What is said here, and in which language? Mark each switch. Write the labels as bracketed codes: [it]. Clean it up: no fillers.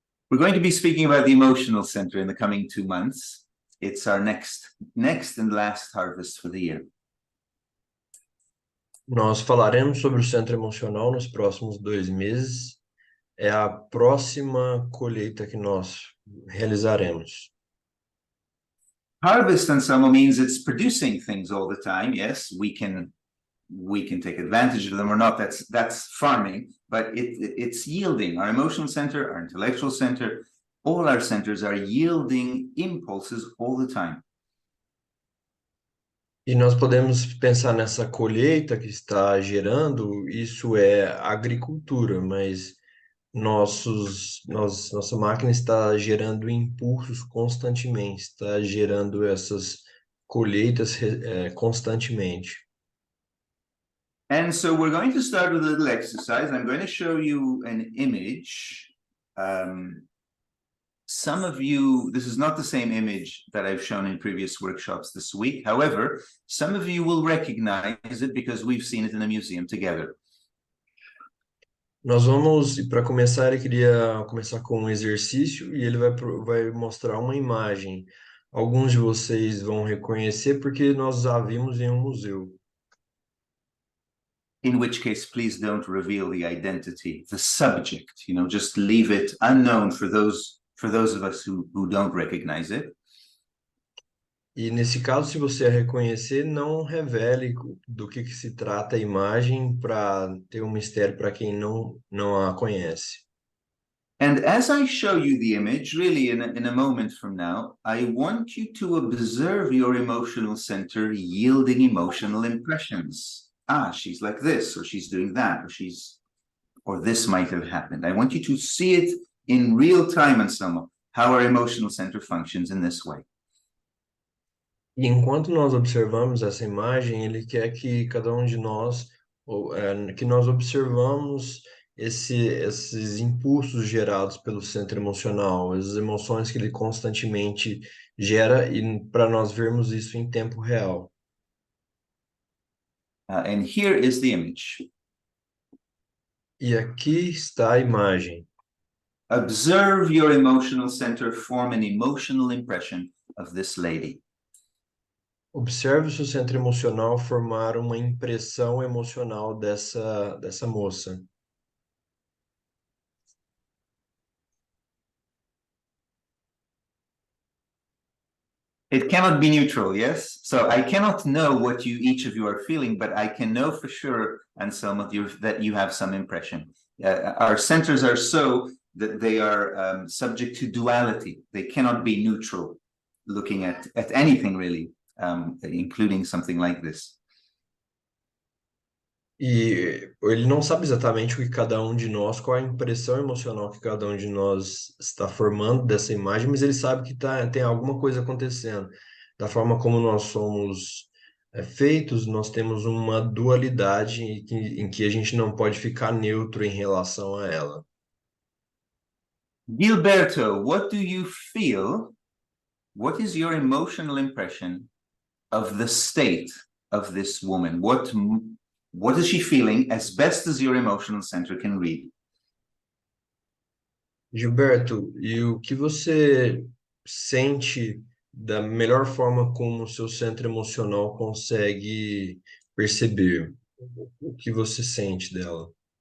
[en] We're going to be speaking about the emotional center in the coming 2 months. It's our next and last harvest for the year. [pt] Nós falaremos sobre o centro emocional nos próximos 2 meses. É a próxima colheita que nós realizaremos. [en] Harvest, Anselmo, means it's producing things all the time. Yes, we can take advantage of them or not. That's farming, but it's yielding. Our emotional center, our intellectual center, all our centers are yielding impulses all the time. [pt] E nós podemos pensar nessa colheita que está gerando, isso é agricultura, mas nossa máquina está gerando impulsos constantemente, está gerando essas colheitas constantemente. [en] And so we're going to start with a little exercise. I'm going to show you an image. Some of you, this is not the same image that I've shown in previous workshops this week. However, some of you will recognize it because we've seen it in a museum together. [pt] Nós vamos, para começar, eu queria começar com um exercício e ele vai mostrar uma imagem. Alguns de vocês vão reconhecer porque nós a vimos em um museu. [en] In which case, please don't reveal the identity, the subject, just leave it unknown for those of us who don't recognize it. [pt] E nesse caso, se você a reconhecer, não revele do que se trata a imagem para ter um mistério para quem não a conhece. [en] And as I show you the image, really in a moment from now, I want you to observe your emotional center yielding emotional impressions. She's like this, or she's doing that, or this might have happened. I want you to see it in real time, Anselmo, how our emotional center functions in this way. [pt] E enquanto nós observamos essa imagem, ele quer que cada um de nós, que nós observamos esses impulsos gerados pelo centro emocional, as emoções que ele constantemente gera, e para nós vermos isso em tempo real. [en] And here is the image. [pt] E aqui está a imagem. [en] Observe your emotional center form an emotional impression of this lady. [pt] Observe o seu centro emocional formar uma impressão emocional dessa moça. [en] It cannot be neutral, yes? So I cannot know what each of you are feeling, but I can know for sure, Anselmo, that you have some impression. Our centers are so that they are subject to duality. They cannot be neutral, looking at anything really, including something like this. [pt] E ele não sabe exatamente o que cada um de nós, qual a impressão emocional que cada um de nós está formando dessa imagem, mas ele sabe que tem alguma coisa acontecendo. Da forma como nós somos feitos, nós temos uma dualidade em que a gente não pode ficar neutro em relação a ela. [en] Gilberto, what do you feel? What is your emotional impression of the state of this woman? What is she feeling as best as your emotional center can read? [pt] Gilberto, e o que você sente da melhor forma como o seu centro emocional consegue perceber? O que você sente dela?